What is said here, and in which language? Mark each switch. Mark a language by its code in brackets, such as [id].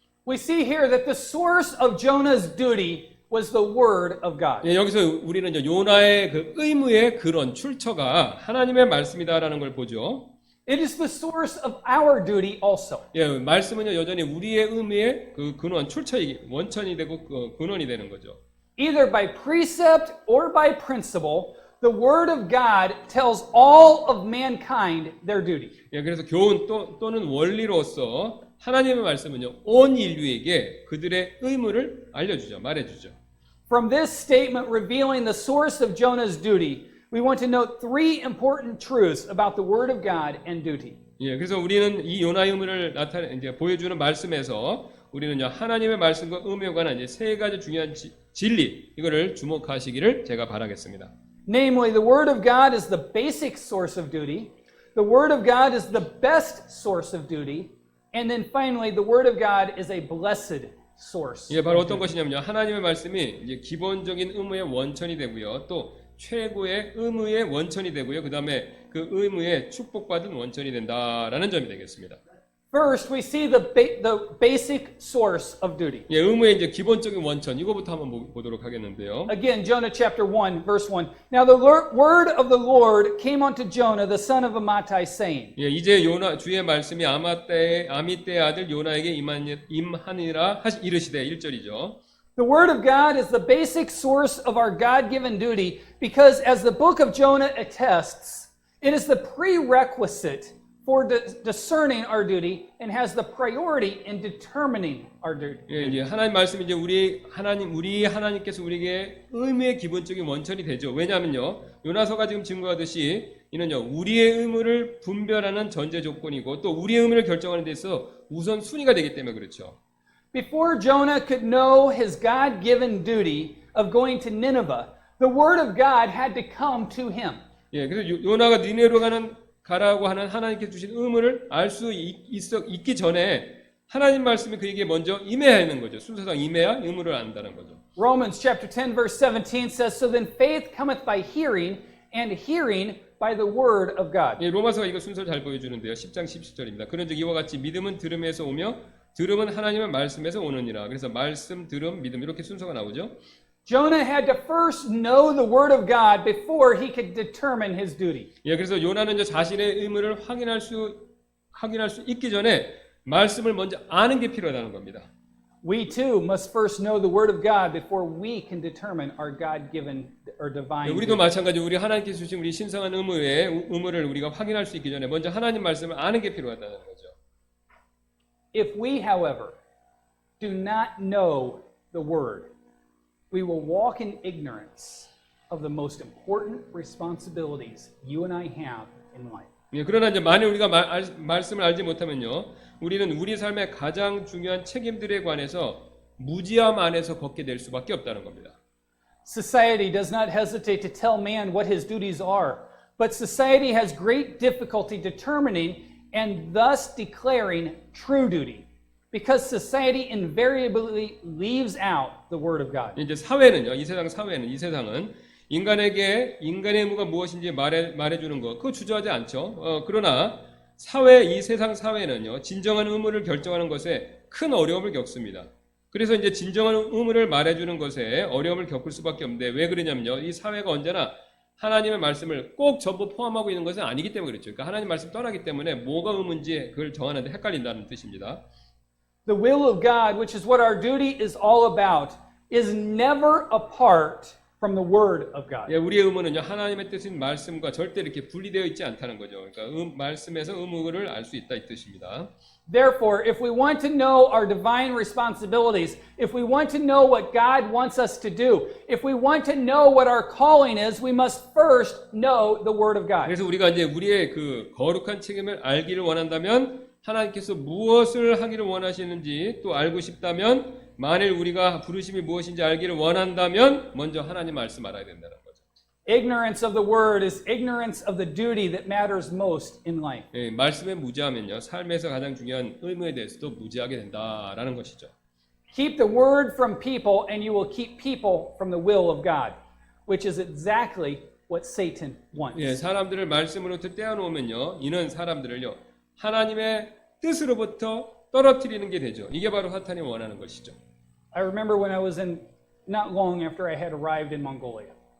[en] We see here that the source of Jonah's duty was the word of God. [ko] 예, 여기서 우리는 이제 요나의 그 의무의 근원, 출처가 하나님의 말씀이다라는 걸 보죠. [en] It is the source of our duty also. [ko] 예, 말씀은요 여전히 우리의 의무의 그 근원, 원천이 되고 그 근원이 되는 거죠. [en] Either by precept or by principle, the word of God tells all of mankind their duty. [ko] 예, 그래서 교훈 또는 원리로서 하나님의 말씀은요 온 인류에게 그들의 의무를 알려주죠, 말해주죠. [en] From this statement revealing the source of Jonah's duty, we want to note three important truths about the word of God and duty. [ko] 예, 그래서 우리는 이 요나의 의무를 이제 보여주는 말씀에서 우리는요 하나님의 말씀과 의무에 관한 이제 세 가지 중요한 진리 이거를 주목하시기를 제가 바라겠습니다. [en] Namely, the Word of God is the basic source of duty. The Word of God is the best source of duty. And then finally, the Word of God is a blessed source. [ko] 예, 바로 어떤 것이냐면요 하나님의 말씀이 이제 기본적인 의무의 원천이 되고요, 또 최고의 의무의 원천이 되고요, 그 다음에 그 의무의 축복받은 원천이 된다라는 점이 되겠습니다. [en] First, we see the basic source of duty. [ko] 예, 의무의 이제 기본적인 원천 이거부터 한번 보도록 하겠는데요. [en] Again, Jonah chapter 1, verse 1. Now the word of the Lord came unto Jonah, the son of Amittai, saying. [ko] 예, 이제 요나 주의 말씀이 아미떼의 아들 요나에게 임하니라 이르시되 1절이죠. [en] The Word of God is the basic source of our God-given duty because, as the book of Jonah attests, it is the prerequisite for discerning our duty and has the priority in determining our duty. [ko] 예, 이제 하나님 말씀이 이제 우리 하나님께서 우리에게 의무의 기본적인 원천이 되죠. 왜냐하면요, 요나서가 지금 증거하듯이 이는요 우리의 의무를 분별하는 전제 조건이고 또 우리의 의무를 결정하는 데 있어 우선 순위가 되기 때문에 그렇죠. [en] Before Jonah could know his God-given duty of going to Nineveh, the Word of God had to come to him. [ko] 예, 그래서 요나가 니네로 가라고 하는 하나님께서 주신 의무를 알 수 있기 전에 하나님 말씀이 그에게 먼저 임해야 하는 거죠. 순서상 임해야 의무를 안다는 거죠. [en] Romans chapter 10 verse 17 says, So then faith cometh by hearing, and hearing by the word of God. [ko] 예, 로마서가 이거 순서를 잘 보여주는데요. 10장 17절입니다. 그런즉 이와 같이 믿음은 들음에서 오며 들음은 하나님의 말씀에서 오느니라. 그래서 말씀, 들음, 믿음 이렇게 순서가 나오죠. [en] Jonah had to first know the word of God before he could determine his duty. [ko] 예, 그래서 요나는 이제 자신의 의무를 확인할 수 있기 전에 말씀을 먼저 아는 게 필요하다는 겁니다. [en] We too must first know the word of God before we can determine our God-given or divine [ko] 예, 우리도 [en] duty. [ko] 마찬가지로 우리 하나님께서 주신 우리 신성한 의무를 우리가 확인할 수 있기 전에 먼저 하나님 말씀을 아는 게 필요하다는 거죠. [en] If we, however, do not know the word, we will walk in ignorance of the most important responsibilities you and I have in life. [ko] 예, 그러나 이제 만일 우리가 말씀을 알지 못하면요, 우리는 우리 삶의 가장 중요한 책임들에 관해서 무지함 안에서 걷게 될 수밖에 없다는 겁니다. [en] Society does not hesitate to tell man what his duties are, but society has great difficulty determining and thus declaring true duty, because society invariably leaves out the word of God. [ko] 이제 사회는요, 이 세상은 인간에게 인간의 의무가 무엇인지 말해주는 것, 그거 주저하지 않죠. 그러나 이 세상 사회는요, 진정한 의무를 결정하는 것에 큰 어려움을 겪습니다. 그래서 이제 진정한 의무를 말해주는 것에 어려움을 겪을 수밖에 없는데 왜 그러냐면요, 이 사회가 언제나 하나님의 말씀을 꼭 전부 포함하고 있는 것은 아니기 때문에 그렇죠. 그러니까 하나님 말씀 떠나기 때문에 뭐가 의무인지 그걸 정하는데 헷갈린다는 뜻입니다. [en] The will of God, which is what our duty is all about, is never apart from the word of God. [ko] 예, 우리의 의무는요, 하나님의 뜻인 말씀과 절대 이렇게 분리되어 있지 않다는 거죠. 그러니까 말씀에서 의무를 알 수 있다 이 뜻입니다. [en] Therefore, if we want to know our divine responsibilities, if we want to know what God wants us to do, if we want to know what our calling is, we must first know the Word of God. [ko] 그래서 우리가 이제 우리의 그 거룩한 책임을 알기를 원한다면 하나님께서 무엇을 하기를 원하시는지 또 알고 싶다면 만일 우리가 부르심이 무엇인지 알기를 원한다면 먼저 하나님 말씀 알아야 된다는 거죠. [en] Ignorance of the Word is ignorance of the duty that matters most in life. [ko] 예, 말씀에 무지하면요, 삶에서 가장 중요한 의무에 대해서도 무지하게 된다라는 것이죠. [en] Keep the Word from people and you will keep people from the will of God, which is exactly what Satan wants. [ko] 예, 사람들을 말씀으로부터 떼어놓으면요, 이는 사람들을요, 하나님의 뜻으로부터 떨어뜨리는 게 되죠. 이게 바로 사탄이 원하는 것이죠. [en] I remember when I was not long after I had arrived in Mongolia.